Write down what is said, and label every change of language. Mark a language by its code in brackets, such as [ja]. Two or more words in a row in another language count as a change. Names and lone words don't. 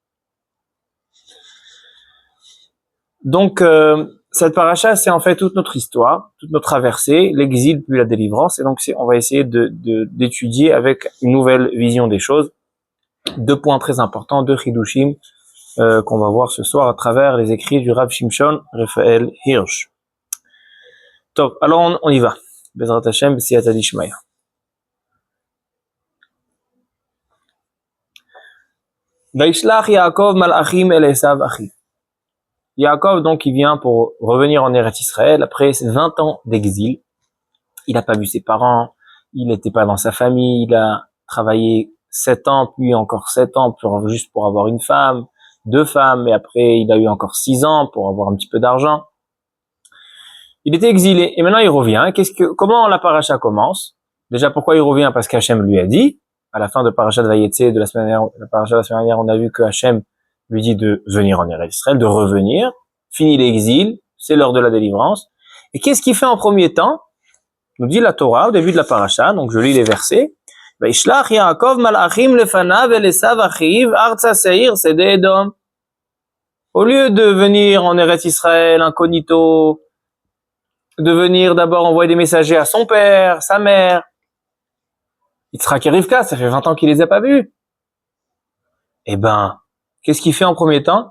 [fr] Donc, cette paracha, c'est en fait toute notre histoire, toute notre traversée, l'exil puis la délivrance. Et donc, on va essayer d'étudier avec une nouvelle vision des choses. 2 points très importants, 2 chidushim qu'on va voir ce soir à travers les écrits du Rav Shimshon Raphaël Hirsch. Top. Alors, on y va. [he] בעזרת השם, בסייעתא דשמיא. וישלח יעקב מלאכים אל עשו אחיו. [fr] Yaakov, donc, il vient pour revenir en [he] ארץ ישראל [fr] après 20 ans d'exil. Il n'a pas vu ses parents, il n'était pas dans sa famille, il a travaillé 7 ans, puis encore 7 ans juste pour avoir une femme, 2 femmes, et après il a eu encore 6 ans pour avoir un petit peu d'argent. Il était exilé, et maintenant il revient. Comment la paracha commence? Déjà, pourquoi il revient? Parce qu'Hachem lui a dit, à la fin de [he] פרשת ויצא [fr] de la paracha de la semaine dernière, on a vu que Hachem lui dit de venir en [he] ארץ ישראל, [fr] de revenir, fini l'exil, c'est l'heure de la délivrance. Et qu'est-ce qu'il fait en premier temps? Nous dit la Torah au début de la paracha, donc je lis les versets. [he] וישלח יעקב מלאכים לפניו אל עשו אחיו ארצה שעיר שדה אדום. [fr] Au lieu de venir en [he] ארץ ישראל [fr] incognito, de venir d'abord envoyer des messagers à son père, sa mère, Yitzhak et Rivka, ça fait 20 ans qu'il les a pas vus. Eh ben, qu'est-ce qu'il fait en premier temps?